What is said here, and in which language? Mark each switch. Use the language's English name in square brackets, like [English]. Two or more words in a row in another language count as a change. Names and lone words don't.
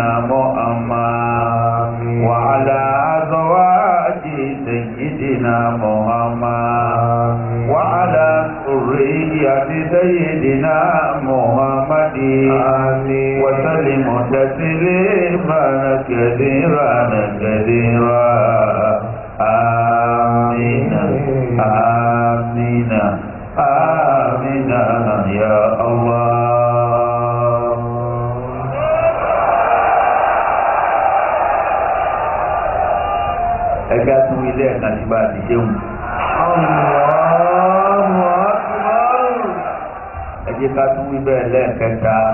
[Arabic] محمد وعلى أزواج سيدنا محمد وعلى ذرية سيدنا محمد وسلم تسليما كثيرا كثيرا آمين آمين آمين يا الله. [Yoruba] Ẹgbẹ́ tún ilé ẹ̀ka tí bá ti ṣéun. [Arabic] الله أكبر. [Yoruba] Ẹ jẹ́ ká tún wí bẹ́ẹ̀ lẹ́ẹ̀kẹta.